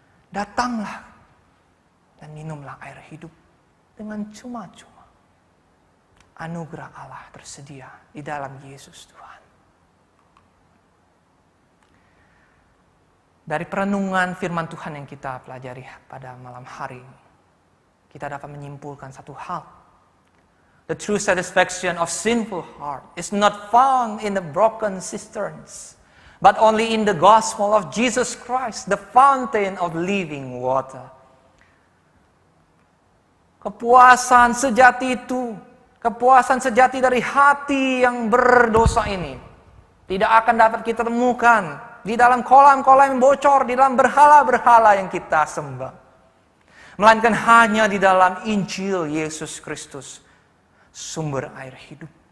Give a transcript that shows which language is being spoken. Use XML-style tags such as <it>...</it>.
<id>Datanglah dan minumlah air hidup dengan cuma-cuma. Anugerah Allah tersedia di dalam Yesus Tuhan. Dari perenungan firman Tuhan yang kita pelajari pada malam hari ini, kita dapat menyimpulkan satu hal.</id> <en>The true satisfaction of sinful heart is not found in the broken cisterns, but only in the gospel of Jesus Christ, the fountain of living water.</en> <id>Kepuasan sejati itu, kepuasan sejati dari hati yang berdosa ini tidak akan dapat kita temukan di dalam kolam-kolam yang bocor, di dalam berhala-berhala yang kita sembah. Melainkan hanya di dalam Injil Yesus Kristus, sumber air hidup.</id>